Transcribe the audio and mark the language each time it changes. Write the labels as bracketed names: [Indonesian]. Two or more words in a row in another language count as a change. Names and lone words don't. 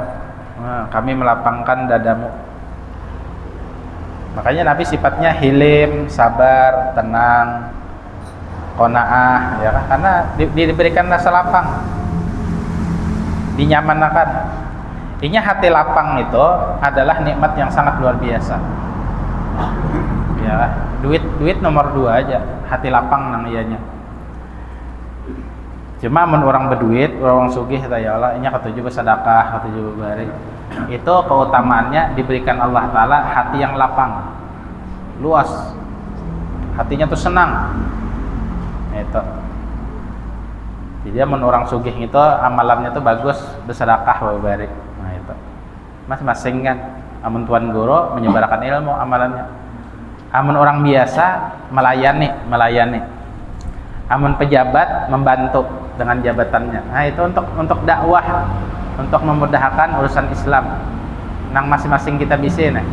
[Indonesian] Nah, kami melapangkan dadamu. Makanya Nabi sifatnya hilim, sabar, tenang, qanaah ya kan? Karena diberikan rasa lapang. Dinyamanakan. Intinya hati lapang itu adalah nikmat yang sangat luar biasa. Ya, [Banjar] duit nomor 2 aja, hati lapang nang ianya. Cuma mun orang berduit, orang sugih kata ya Allah, inya ketujuh bersedekah, ketujuh berbari. [Indonesian] Itu keutamaannya diberikan Allah Taala hati yang lapang, luas, hatinya tuh senang. Itu. [Banjar] Jadi mun orang sugih itu amalannya tuh bagus, bersedekah berbari. [Indonesian] Nah itu, masing-masing kan. [Banjar] Amun tuan guru menyebarkan ilmu amalannya. Amun orang biasa melayani. Amun pejabat membantu dengan jabatannya. [Indonesian] Nah, itu untuk dakwah, untuk memudahkan urusan Islam. [Banjar] Nang masing-masing kita bisa nih.